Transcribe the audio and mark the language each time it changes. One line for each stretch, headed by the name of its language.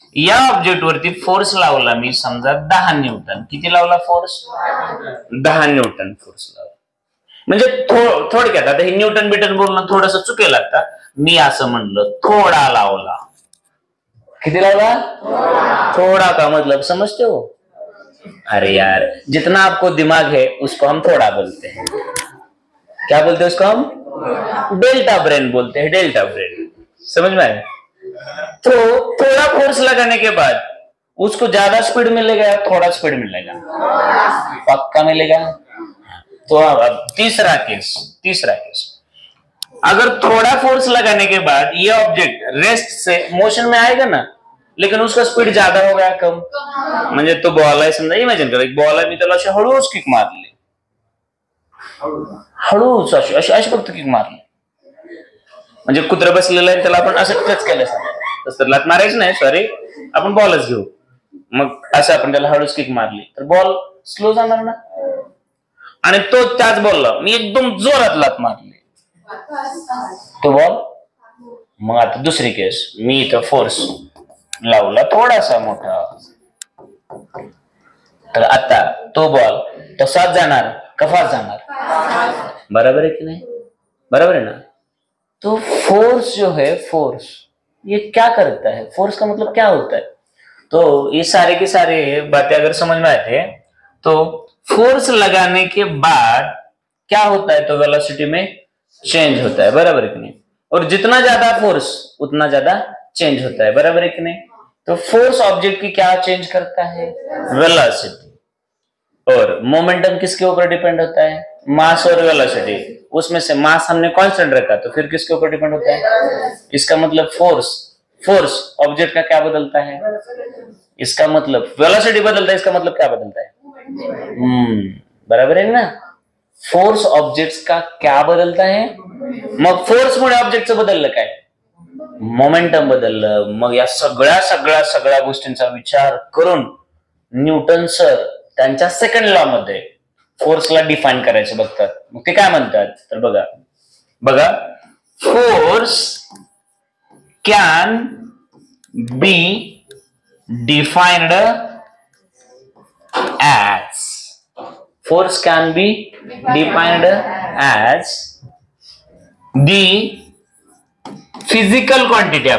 Marathi: या ऑब्जेक्ट वरती फोर्स लावला मी समजा 10 न्यूटन. किती लावला फोर्स? 10 न्यूटन फोर्स लावला. म्हणजे थोडक्यात आता हे न्यूटन बिटन बोलणं थोडस चुकेल. आता मी असं म्हणलं थोडा लावला. किती लावला?
Hindi: थोड़ा का मतलब समझते हो? अरे यार जितना आपको दिमाग है उसको हम थोड़ा बोलते हैं. क्या बोलते हैं उसको हम? डेल्टा ब्रेन बोलते हैं. डेल्टा ब्रेन समझ में आया? तो थोड़ा फोर्स लगाने के बाद उसको ज्यादा स्पीड मिलेगा या थोड़ा स्पीड मिलेगा? पक्का मिलेगा. तो अब तीसरा केस अगर थोड़ा फोर्स लगाने के बाद ये ऑब्जेक्ट रेस्ट से मोशन में आएगा ना, लेकिन उसका स्पीड ज्यादा हो गया कम.
Marathi: म्हणजे तो बॉल आहे समजा, इमॅजिन करा एक बॉल आहे, मी त्याला अशी हळूच किक मारली. हळूच अशी फक्त किक मारली. म्हणजे कुत्रा बसलेला आहे त्याला आपण असं टच केलं तसं लात मारायचं नाही, सॉरी आपण बॉलच घेऊ. मग असं आपण त्याला हळूच किक मारली तर बॉल स्लो जाणार ना. आणि तो त्याच बॉलला मी एकदम जोरात लात मारली तो बॉल. मग आता दुसरी केस, मी इथं फोर्स लावला थोडासा मोठा, तर आता तो बॉल तसाच जाणार का फास्ट जाणार?
Hindi: बराबर है कि नहीं? बराबर है ना. तो फोर्स जो है, फोर्स ये क्या करता है? फोर्स का मतलब क्या होता है? तो ये सारे के सारे बातें अगर समझ में आते हैं तो फोर्स लगाने के बाद क्या होता है? तो वेलोसिटी में चेंज होता है. बराबर है कि नहीं? और जितना ज्यादा फोर्स उतना ज्यादा चेंज होता है. बराबर है कि नहीं? तो फोर्स ऑब्जेक्ट की क्या चेंज करता है? वेलोसिटी. और मोमेंटम किसके ऊपर डिपेंड होता है? मास और वेलोसिटी. उसमें से मास हमने कांस्टेंट रखा तो फिर किसके ऊपर डिपेंड होता है? इसका मतलब फोर्स ऑब्जेक्ट का क्या बदलता है? इसका मतलब वेलोसिटी बदलता है. इसका मतलब क्या बदलता है? बराबर है ना. फोर्स ऑब्जेक्ट्स का क्या बदलता है?
Marathi: मग फोर्स मुळे ऑब्जेक्टचं बदललं काय? मोमेंटम बदललं. मग या सगळ्या गोष्टींचा विचार करून न्यूटन सर त्यांच्या सेकंड लॉ मध्ये फोर्सला डिफाइन करायचं बघतात. मग ते काय म्हणतात तर बघा
English: Force can be defined as force can be defined as the physical quantity.